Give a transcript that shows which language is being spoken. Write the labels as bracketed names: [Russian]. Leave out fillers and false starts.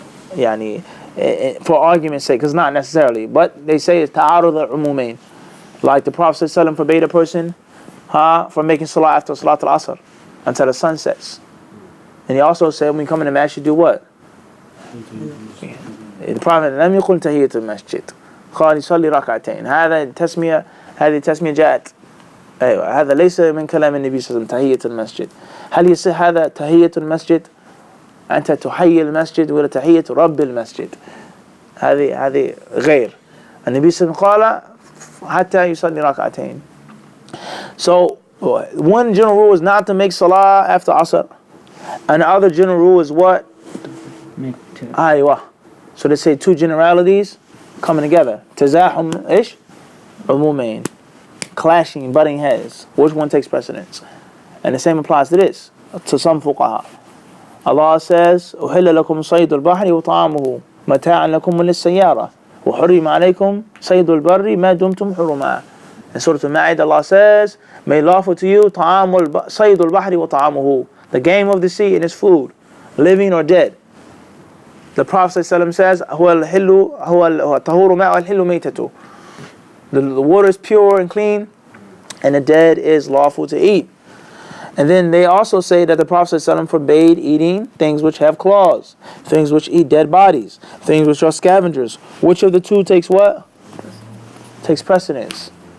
[English] Yani, for argument's sake, because not necessarily, but they say it's [Arabic] ta'arud al-umumain. [English] Like the Prophet ﷺ forbade a person from making salah after salat al-asr until the sun sets. And he also said when you come in the masjid, do what? The Prophet [Arabic] لم يقل تحية المسجد قال يصلي ركعتين. هذه التسمية جاءت أيوة هذا ليس من كلام النبي صلى الله عليه وسلم تحية المسجد. هل يصح هذا تحية المسجد؟ أنت تحيي المسجد ولا تحية رب المسجد؟ هذه غير. النبي صلى الله عليه وسلم قال حتى يصلي ركعتين. [English] So one general rule is not to make salah after asr, and the other general rule is what? Make two. [Arabic] Aywa. [English] So they say two generalities coming together. Tazahum ish, umumain, clashing, butting heads. Which one takes precedence? And the same applies to this, to some fuqaha. Allah says, [Arabic] أُحِلَّ لَكُمْ صَيْدُ الْبَحْرِ وَطَعَامُهُ مَتَاعًا لَكُمْ وَلِلسَّيَّارَةِ وَحُرِّمَ عَلَيْكُمْ صَيْدُ الْبَرِّ مَا دُمْتُمْ حُرُمًا. [English] In Surah Al-Ma'idah, Allah says, made lawful to you [Arabic] صَيْدُ الْبَحْرِ وَطَعَامُهُ, [English] the game of the sea and its food, living or dead. The Prophet ﷺ says, [Arabic] هُوَ الطَّهُورُ مَاءُ الْحِلُّ مَيْتَةُ. [English] The water is pure and clean, and the dead is lawful to eat. And then they also say that the Prophet ﷺ forbade eating things which have claws, things which eat dead bodies, things which are scavengers. Which of the two takes what? Takes precedence.